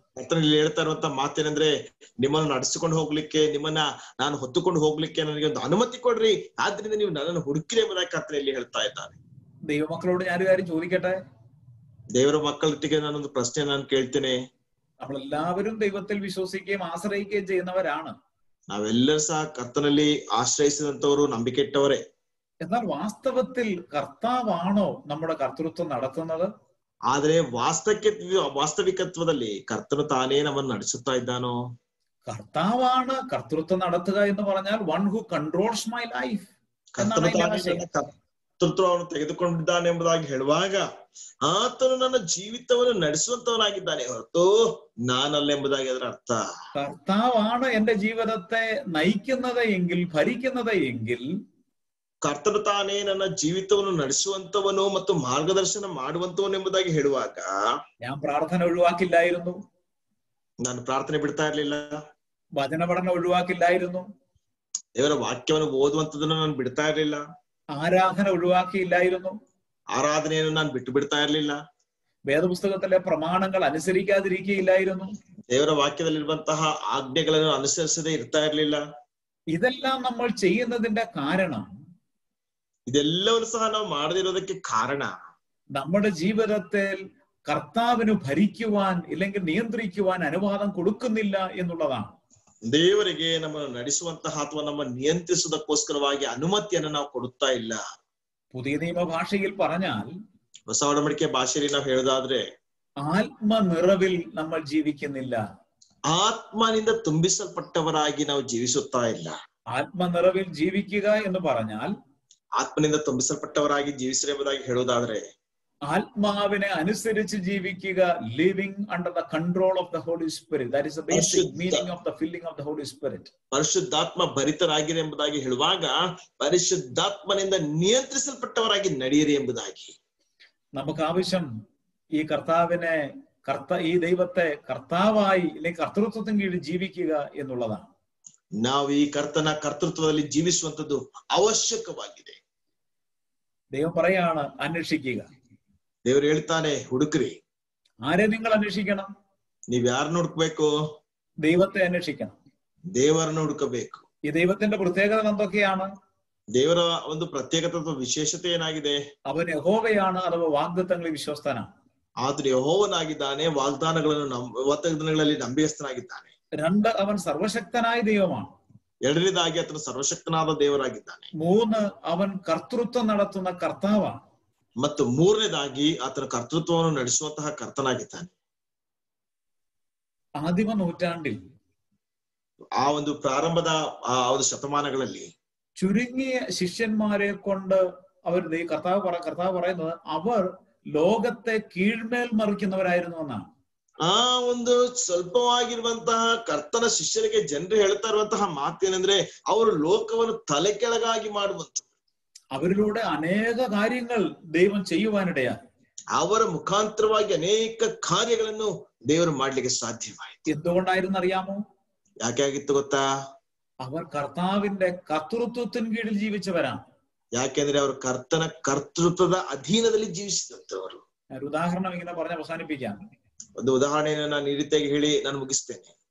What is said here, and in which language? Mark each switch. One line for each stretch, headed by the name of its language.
Kannada: ಕರ್ತನಲ್ಲಿ ಹೇಳ್ತಾ ಇರುವಂತ ಮಾತೇನೆಂದ್ರೆ, ನಿಮ್ಮನ್ನು ನಡೆಸಿಕೊಂಡು ಹೋಗ್ಲಿಕ್ಕೆ, ನಿಮ್ಮನ್ನ ನಾನು ಹೊತ್ತುಕೊಂಡು ಹೋಗ್ಲಿಕ್ಕೆ ನನಗೆ ಒಂದು ಅನುಮತಿ ಕೊಡ್ರಿ, ಆದ್ರಿಂದ ನೀವು ನನ್ನನ್ನು ಹುಡುಕಿರಿ ಎಂಬುದಾಗಿ ಕರ್ತನಲ್ಲಿ ಹೇಳ್ತಾ ಇದ್ದಾನೆ.
Malayalam: ദൈവമക്കളോട് ഞാനൊരു കാര്യം ചോദിക്കട്ടെ.
Kannada: ದೇವರ ಮಕ್ಕಳೊಟ್ಟಿಗೆ ನಾನೊಂದು ಪ್ರಶ್ನೆ ನಾನು ಕೇಳ್ತೇನೆ.
Malayalam: നമ്മളെല്ലാവരും ദൈവത്തിൽ വിശ്വസിക്കുകയും ആശ്രയിക്കുകയും ചെയ്യുന്നവരാണ്.
Kannada: ನಾವೆಲ್ಲರೂ ಸಹ ಕರ್ತನಲ್ಲಿ ಆಶ್ರಯಿಸಿದಂತವರು, ನಂಬಿಕೆ ಇಟ್ಟವರೇ.
Malayalam: എന്നാൽ വാസ്തവത്തിൽ കർത്താവാണോ നമ്മുടെ കർത്തൃത്വം നടത്തുന്നത്?
Kannada: ಆದ್ರೆ ವಾಸ್ತವಿಕತ್ವದಲ್ಲಿ ಕರ್ತನು ತಾನೇ ನಮ್ಮನ್ನು ನಡೆಸುತ್ತಾ ಇದ್ದಾನೋ?
Malayalam: കർത്താവാണ് കർത്തൃത്വം നടത്തുക എന്ന് പറഞ്ഞാൽ
English: One who controls my life.
Kannada: ಕರ್ತೃತ್ವವನ್ನು ತೆಗೆದುಕೊಂಡಿದ್ದಾನೆ ಎಂಬುದಾಗಿ ಹೇಳುವಾಗ ಆತನು ನನ್ನ ಜೀವಿತವನ್ನು ನಡೆಸುವಂತವನಾಗಿದ್ದಾನೆ ಹೊರತು ನಾನಲ್ಲ ಎಂಬುದಾಗಿ ಅದರ ಅರ್ಥ.
Malayalam: കർത്താവാണ് എന്റെ ജീവിതത്തെ നയിക്കുന്നത് എങ്കിൽ, ഭരിക്കുന്നത് എങ്കിൽ,
Kannada: ಕರ್ತನು ತಾನೇ ನನ್ನ ಜೀವಿತವನ್ನು ನಡೆಸುವಂತವನು ಮತ್ತು ಮಾರ್ಗದರ್ಶನ ಮಾಡುವಂತವನು ಎಂಬುದಾಗಿ ಹೇಳುವಾಗ
Malayalam: ഞാൻ പ്രാർത്ഥന ഒഴിവാക്കില്ലായിരുന്നു,
Kannada: ನಾನು ಪ್ರಾರ್ಥನೆ ಬಿಡ್ತಾ ಇರ್ಲಿಲ್ಲ,
Malayalam: വചന പഠനം ഒഴിവാക്കില്ലായിരുന്നു,
Kannada: ದೇವರ ವಾಕ್ಯವನ್ನು ಓದುವಂತದನ್ನು ನಾನು ಬಿಡ್ತಾ ಇರ್ಲಿಲ್ಲ,
Malayalam: ആരാധന ഒഴിവാക്കിയില്ലായിരുന്നു,
Kannada: ಆರಾಧನೆಯನ್ನು ನಾನು ಬಿಟ್ಟು ಬಿಡ್ತಾ ಇರ್ಲಿಲ್ಲ,
Malayalam: വേദപുസ്തകത്തിലെ പ്രമാണങ്ങൾ അനുസരിക്കാതിരിക്കുകയില്ലായിരുന്നു,
Kannada: ದೇವರ ವಾಕ್ಯದಲ್ಲಿರುವಂತಹ ಆಜ್ಞೆಗಳನ್ನು ಅನುಸರಿಸದೆ ಇರ್ತಾ ಇರ್ಲಿಲ್ಲ.
Malayalam: ഇതെല്ലാം നമ്മൾ ചെയ്യുന്നതിന്റെ കാരണം,
Kannada: ಇದೆಲ್ಲವನ್ನು ಸಹ ನಾವು ಮಾಡದಿರೋದಕ್ಕೆ ಕಾರಣ,
Malayalam: നമ്മുടെ ജീവിതത്തിൽ കർത്താവിന് ഭരിക്കുവാൻ ഇല്ലെങ്കിൽ നിയന്ത്രിക്കുവാൻ അനുവാദം കൊടുക്കുന്നില്ല എന്നുള്ളതാണ്.
Kannada: ದೇವರಿಗೆ ನಮ್ಮನ್ನು ನಡೆಸುವಂತಹ ಅಥವಾ ನಮ್ಮ ನಿಯಂತ್ರಿಸುವುದಕ್ಕೋಸ್ಕರವಾಗಿ ಅನುಮತಿಯನ್ನು ನಾವು ಕೊಡುತ್ತಾ ಇಲ್ಲ.
Malayalam: പുതിയ നിയമ ഭാഷയിൽ പറഞ്ഞാൽ,
Kannada: ಹೊಸ ಒಡಂಬಡಿಕೆ ಭಾಷೆಯಲ್ಲಿ ನಾವು ಹೇಳುದಾದ್ರೆ,
Malayalam: ആത്മനിറവിൽ നമ്മൾ ജീവിക്കുന്നില്ല.
Kannada: ಆತ್ಮನಿಂದ ತುಂಬಿಸಲ್ಪಟ್ಟವರಾಗಿ ನಾವು ಜೀವಿಸುತ್ತಾ ಇಲ್ಲ.
Malayalam: ആത്മനിറവിൽ ജീവിക്കുക എന്ന് പറഞ്ഞാൽ,
Kannada: ಆತ್ಮನಿಂದ ತುಂಬಿಸಲ್ಪಟ್ಟವರಾಗಿ ಜೀವಿಸಿರಿ ಎಂಬುದಾಗಿ ಹೇಳುವುದಾದ್ರೆ,
Malayalam: ആത്മാവിനെ അനുസരിച്ച് ജീവിക്കുക,
English: Living under the control of the Holy Spirit. That is the basic meaning of the filling of the Holy Spirit.
Kannada: ಪರಿಶುದ್ಧಾತ್ಮ ಭರಿತರಾಗಿರಿ ಎಂಬುದಾಗಿ ಹೇಳುವಾಗ ಪರಿಶುದ್ಧಾತ್ಮನಿಂದ ನಿಯಂತ್ರಿಸಲ್ಪಟ್ಟವರಾಗಿ ನಡೆಯಿರಿ ಎಂಬುದಾಗಿ.
Malayalam: നമുക്ക് ആവശ്യം ഈ കർത്താവിനെ, ഈ ദൈവത്തെ കർത്താവായി അല്ലെങ്കിൽ കർത്തൃത്വത്തിന് കീഴിൽ ജീവിക്കുക എന്നുള്ളതാണ്.
Kannada: ನಾವು ಈ ಕರ್ತನ ಕರ್ತೃತ್ವದಲ್ಲಿ ಜೀವಿಸುವಂತದ್ದು ಅವಶ್ಯಕವಾಗಿದೆ.
Malayalam: ദൈവം പറയാണ്, അന്വേഷിക്കുക.
Kannada: ದೇವರು ಹೇಳ್ತಾನೆ, ಹುಡುಕ್ರಿ.
Malayalam: ആരെ നിങ്ങൾ അന്വേഷിക്കണം?
Kannada: ನೀವ್ ಯಾರನ್ನ ಹುಡುಕ್ಬೇಕು?
Malayalam: ദൈവത്തെ അന്വേഷിക്കണം.
Kannada: ದೇವರನ್ನು ಹುಡುಕಬೇಕು.
Malayalam: ഈ ദൈവത്തിന്റെ പ്രത്യേകത എന്തൊക്കെയാണ്?
Kannada: ದೇವರ ಒಂದು ಪ್ರತ್ಯೇಕತೆ ವಿಶೇಷತೆ ಏನಾಗಿದೆ?
Malayalam: അവൻ യഹോവയാണ്, അഥവാ വാഗ്ദത്തങ്ങളിൽ വിശ്വസ്തനാണ്.
Kannada: ಆದ್ರೆ ಯೆಹೋವನಾಗಿದ್ದಾನೆ, ವಾಗ್ದಾನಗಳಲ್ಲಿ ನಂಬಿಗಸ್ತನಾಗಿದ್ದಾನೆ.
Malayalam: 2, അവൻ സർവശക്തനായ ദൈവമാണ്.
Kannada: 2ನೇದಾಗಿ ಆತನು ಸರ್ವಶಕ್ತನಾದ ದೇವರಾಗಿದ್ದಾನೆ.
Malayalam: 3, അവൻ കർത്തൃത്വം നടത്തുന്ന കർത്താവാണ്.
Kannada: ಮತ್ತು 3ನೇದಾಗಿ ಆತನ ಕರ್ತೃತ್ವವನ್ನು ನಡೆಸುವಂತಹ ಕರ್ತನಾಗಿದ್ದಾನೆ.
Malayalam: ആദിമ നൂറ്റാണ്ടിൽ,
Kannada: ಆ ಒಂದು ಪ್ರಾರಂಭದ ಆ ಒಂದು ಶತಮಾನಗಳಲ್ಲಿ
Malayalam: ചുരുങ്ങിയ ശിഷ്യന്മാരെ കൊണ്ട് അവർ കർത്താവ് പറയുന്നത് അവർ ലോകത്തെ കീഴ്മേൽ മറിക്കുന്നവരായിരുന്നു എന്നാണ്.
Kannada: ಆ ಒಂದು ಸ್ವಲ್ಪವಾಗಿರುವಂತಹ ಕರ್ತನ ಶಿಷ್ಯರಿಗೆ ಜನರು ಹೇಳ್ತಾ ಇರುವಂತಹ ಮಾತೇನೆಂದ್ರೆ, ಅವರು ಲೋಕವನ್ನು ತಲೆ ಕೆಳಗಾಗಿ ಮಾಡುವಂತ,
Malayalam: അവരിലൂടെ അനേക കാര്യങ്ങൾ ദൈവം ചെയ്യുവാനിടയായി.
Kannada: ಅವರ ಮುಖಾಂತರವಾಗಿ ಅನೇಕ ಕಾರ್ಯಗಳನ್ನು ದೇವರು ಮಾಡ್ಲಿಕ್ಕೆ ಸಾಧ್ಯವಾಯಿತು.
Malayalam: എന്തുകൊണ്ടായിരുന്നു അറിയാമോ?
Kannada: ಯಾಕೆ ಆಗಿತ್ತು ಗೊತ್ತಾ?
Malayalam: അവർ കർത്താവിന്റെ കർത്തൃത്വത്തിന് കീഴിൽ ജീവിച്ചവരാണ്.
Kannada: ಯಾಕೆಂದ್ರೆ ಅವರು ಕರ್ತನ ಕರ್ತೃತ್ವದ ಅಧೀನದಲ್ಲಿ ಜೀವಿಸಿದಂತವರು.
Malayalam: ഒരു ഉദാഹരണം ഇങ്ങനെ പറഞ്ഞ് അവസാനിപ്പിക്കാം.
Kannada: ಒಂದು ಉದಾಹರಣೆಯನ್ನು ನಾನು ಈ ರೀತಿಯಾಗಿ ಹೇಳಿ ನಾನು ಮುಗಿಸ್ತೇನೆ.